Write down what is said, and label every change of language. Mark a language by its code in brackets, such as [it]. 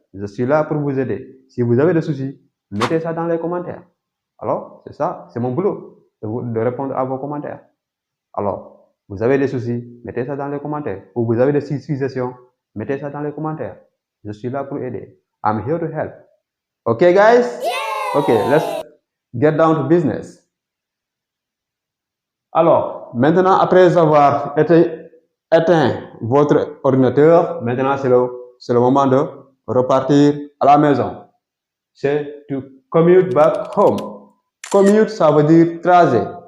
[fr] Je suis là pour vous aider. Si vous avez des soucis, mettez ça dans les commentaires. Alors, c'est ça, c'est mon boulot, de répondre à vos commentaires. Alors, vous avez des soucis, mettez ça dans les commentaires. Ou vous avez des suggestions, mettez ça dans les commentaires. Je suis là pour aider. [en] I'm here to help. Okay, guys? Yeah! Okay, let's get down to business. [fr] Alors, maintenant, après avoir éteint votre ordinateur, maintenant c'est le moment de repartir à la maison. C'est [en] to commute back home. [fr] Commute, ça veut dire trajet.